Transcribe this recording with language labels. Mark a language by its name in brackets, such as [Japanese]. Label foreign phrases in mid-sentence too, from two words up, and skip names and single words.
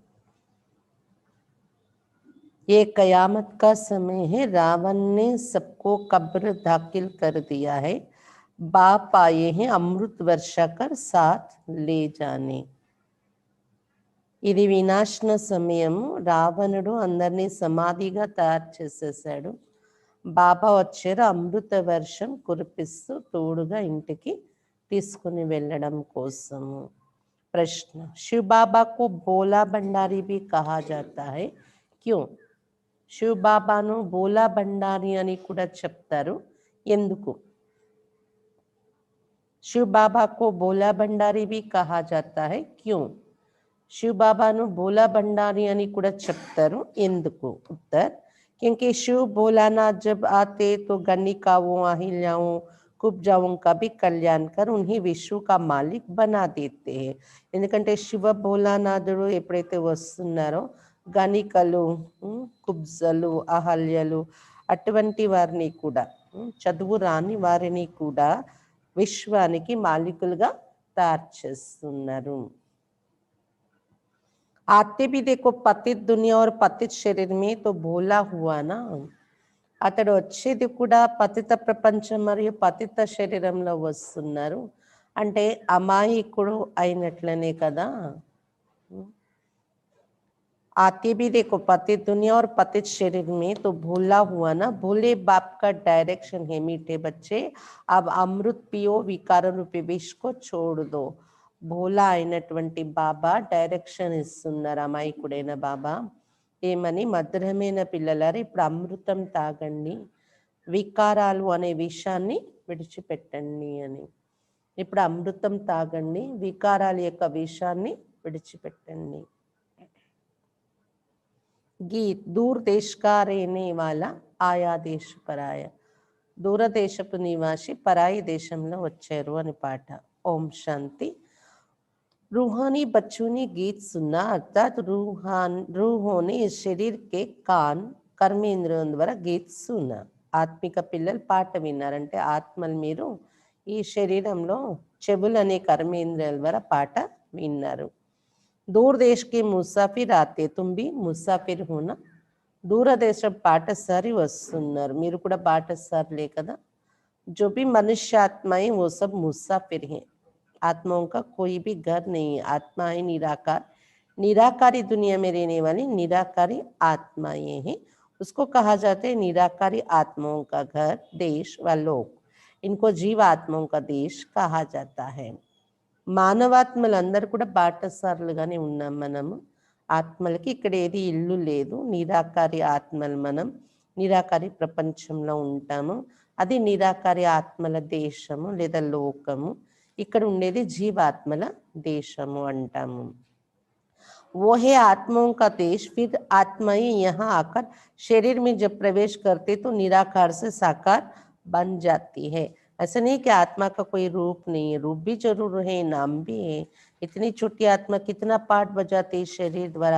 [Hindi] ये कयामत का समय है, रावण ने सबको कब्र दाखिल कर दिया है, बाप आए हैं अमृत वर्षा कर साथ ले जाने. [Telugu] ఇది వినాశన సమయము. రావణుడు అందరినీ సమాధిగా తయారు చేసేసాడు. బాబా వచ్చారు అమృత వర్షం కురిపిస్తూ తోడుగా ఇంటికి తీసుకుని వెళ్ళడం కోసము. [Hindi] ప్రశ్న, शिव बाबा को बोला भंडारी भी कहा जाता है, क्यों? [Telugu] शिव బాబాను బోలా భండారి అని కూడా చెప్తారు, ఎందుకు? [Hindi] शिव बाबा को बोला भंडारी भी कहा जाता है, क्यों? [Telugu] शिव बाबाను बोला भंडारी అని కూడా చెప్తారు, ఎందుకు? [Hindi] उत्तर, क्योंकि शिव भोलानाथ जब आते तो गणिकाओं, अहिल्याओं, कुब्जाओं का भी कल्याण कर उन्हें विश्व का मालिक बना देते हैं. [Telugu] ఎందుకంటే శివ భోలానాథుడు ఎప్పుడైతే వస్తున్నారో గణికలు, కుబ్జలు, అహల్యలు అటువంటి వారిని కూడా, చదువు రాని వారిని కూడా విశ్వానికి మాలికులుగా తయారు చేస్తున్నారు. [Hindi] आते भी देखो पतित दुनिया और पतित शरीर में तो भोला हुआ ना. [Telugu] అతడు వచ్చేది కూడా పతిత ప్రపంచం మరియు పతిత శరీరంలో వస్తున్నారు. అంటే అమాయకుడు అయినట్లనే కదా. [Hindi] आते भी देखो पतित दुनिया और पतित शरीर में तो भूला हुआ ना, भोले बाप का डायरेक्शन है मीठे बच्चे, अब अमृत पियो विकार रूपी विष को छोड़ दो. [Telugu] భోలా అయినటువంటి బాబా డైరెక్షన్ ఇస్తున్నారు అమాయకుడైన బాబా. ఏమని? మధురమైన పిల్లలారా ఇప్పుడు అమృతం తాగండి, వికారాలు అనే విషయాన్ని విడిచిపెట్టండి అని. ఇప్పుడు అమృతం తాగండి, వికారాల యొక్క విషయాన్ని విడిచిపెట్టండి. [Hindi] गीत दूर देश का रहने वाला आया देश पराया. [Telugu] దూరదేశపు నివాసి పరాయి దేశంలో వచ్చారు అని పాట. [Hindi] ఓం శాంతి. रूहानी बच्चों ने गीत सुना, अर्थात रूहों ने इस शरीर के कान कर्मेंद्रियम द्वारा गीत सुना. [Telugu] ఆత్మిక పిల్లలు పాట విన్నారంటే ఆత్మలు మీరు ఈ శరీరంలో చెవులు అనే కర్మేంద్రియాల ద్వారా పాట విన్నారు. [Hindi] दूर देश के मुसाफिर आते, तुम भी मुसाफिर हो ना. [Telugu] దూరదేశం బాటసారి వస్తున్నారు, మీరు కూడా బాటసారులే కదా. [Hindi] जो भी मनुष्य आत्माएं वो सब मुसाफिर हैं. आत्माओं का कोई भी घर नहीं है. आत्माएं निराकार, निराकारी दुनिया में रहने वाली निराकारी आत्माएं हैं. उसको कहा जाता है निराकारी आत्माओं का घर, देश व लोक. इनको जीव आत्माओं का देश कहा जाता है. [Telugu] మానవాత్మలందరూ కూడా బాటసారులుగానే ఉన్నాం మనము. ఆత్మలకి ఇక్కడ ఏది ఇల్లు లేదు. నిరాకారి ఆత్మలు మనం నిరాకారి ప్రపంచంలో ఉంటాము. అది నిరాకారి ఆత్మల దేశము లేదా లోకము. ఇక్కడ ఉండేది జీవాత్మల దేశము అంటాము. [Hindi] वो है आत्माओं का देश. फिर आत्माएं यहाँ आकर शरीर में जब प्रवेश करते तो निराकार से साकार बन जाती है. ऐसा नहीं कि आत्मा का कोई रूप नहीं है, रूप भी जरूर है, नाम भी है. इतनी छोटी आत्मा कितना पाठ बजाती है शरीर द्वारा.